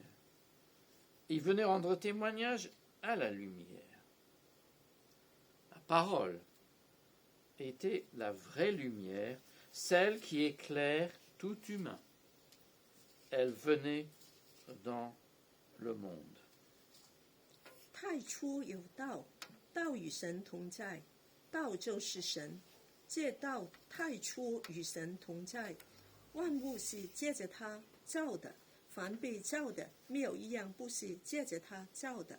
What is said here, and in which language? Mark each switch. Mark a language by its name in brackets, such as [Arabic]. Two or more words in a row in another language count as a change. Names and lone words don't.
[French] Il venait rendre témoignage à la lumière. La parole était la vraie lumière, celle qui éclaire tout humain. Elle venait dans le monde. [Chinese] 太初有道，道与神同在，道就是神。借道太初与神同在，万物是借着他造的，凡被造的，没有一样不是借着他造的。